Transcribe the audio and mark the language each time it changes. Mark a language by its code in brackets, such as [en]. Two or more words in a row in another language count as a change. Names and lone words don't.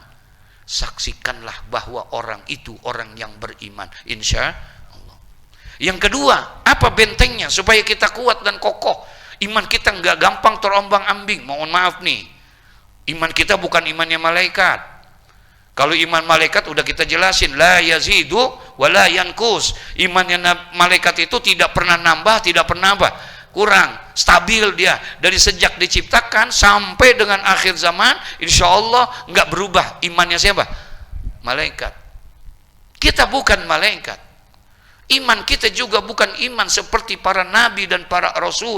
[id] Saksikanlah bahwa orang itu orang yang beriman, [ar] insya Allah. [id] Yang kedua, apa bentengnya supaya kita kuat dan kokoh? Iman kita nggak gampang terombang ambing. Mohon maaf nih, iman kita bukan imannya malaikat. Kalau iman malaikat udah kita jelasin, [ar] la yazidu wa la yankus. [id] Imannya malaikat itu tidak pernah nambah, tidak pernah apa? Kurang, stabil dia dari sejak diciptakan sampai dengan akhir zaman. [ar] Insya Allah [id] nggak berubah. Imannya siapa? Malaikat. Kita bukan malaikat. Iman kita juga bukan iman seperti para nabi dan para rasul.